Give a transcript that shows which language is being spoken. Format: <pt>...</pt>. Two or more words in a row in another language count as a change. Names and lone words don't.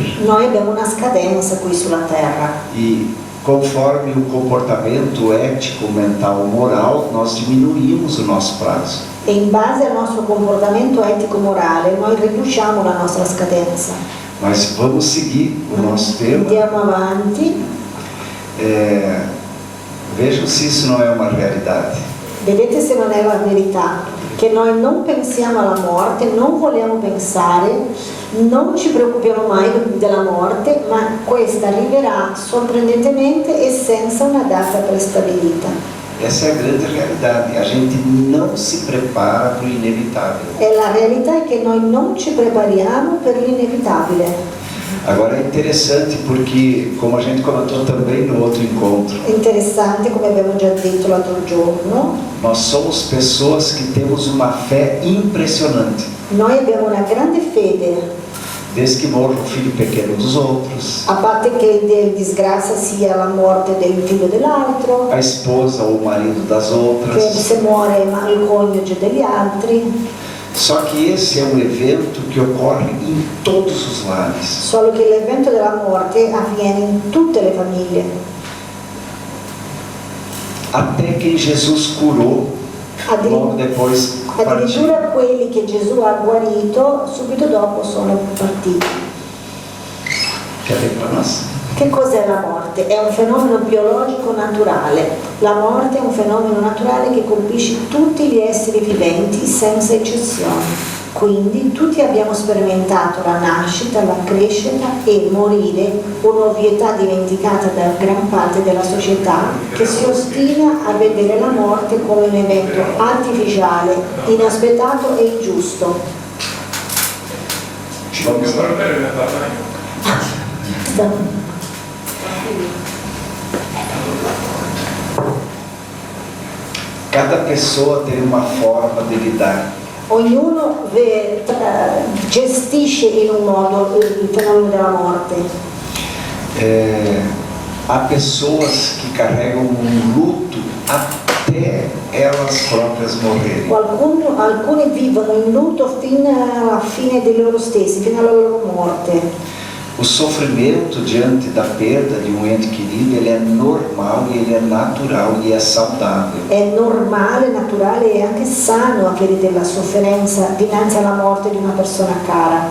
<it>Noi abbiamo una scadenza qui sulla terra</it> <pt>E conforme o comportamento ético, mental, moral, nós diminuímos o nosso prazo.</pt> <it>e in base al nostro comportamento etico-morale noi riduciamo la nostra scadenza.</it> <pt>Mas vamos seguir o nosso tema.</pt> <it>Andiamo avanti.</it> <pt>Vejam se isso não é uma realidade.</pt> <it>Vedete se non è la verità, che noi non pensiamo alla morte, non vogliamo pensare, non ci preoccupiamo mai della morte, ma questa arriverà sorprendentemente e senza una data prestabilita.</it> <pt>Essa é a grande realidade. A gente não se prepara para o inevitável.</pt> <it>E la realtà è che noi non ci prepariamo per l'inevitabile.</it> <pt>Agora é interessante porque, como a gente comentou também no outro encontro,</pt> <it>È interessante, come abbiamo già detto l'altro giorno,</it> <pt>nós somos pessoas que temos uma fé impressionante.</pt> <it>noi abbiamo una grande fede,</it> <pt>Desde que morre o filho pequeno dos outros,</pt> <it>a parte che di disgrazia sia la morte del figlio dell'altro,</it> <pt>a esposa ou o marido das</pt> <it>che</it> <pt>outras.</pt> <it>se muore il coniuge degli altri.</it> <pt>Só que esse é um evento que ocorre em todos os lares.</pt> <it>Solo che l'evento della morte avviene in tutte le famiglie.</it> <pt>Até quem Jesus curou, logo depois partiu.</pt> <it>Addirittura quelli che Gesù ha guarito subito dopo sono partiti.</it> <pt>Quer ver para nós?</pt> <it>Che cos'è la morte? È un fenomeno biologico naturale. La morte è un fenomeno naturale che colpisce tutti gli esseri viventi senza eccezione. Quindi tutti abbiamo sperimentato la nascita, la crescita e morire, un'ovvietà dimenticata da gran parte della società che si ostina a vedere la morte come un evento artificiale, inaspettato e ingiusto.</it> <pt>Vamos lá. Cada pessoa tem uma forma de lidar.</pt> <it>Ognuno gestisce in un modo il fenomeno della morte.</it> <pt>Há pessoas que carregam um luto até elas próprias morrerem.</pt> <it>Alcuni vivono in lutto fino alla fine di loro stessi, fino alla loro morte.</it> <pt>O sofrimento diante da perda de um ente querido, ele é normal, ele é natural e é saudável.</pt> <it>È normale, naturale e anche sano avere della sofferenza dinanzi alla morte di una persona cara.</it>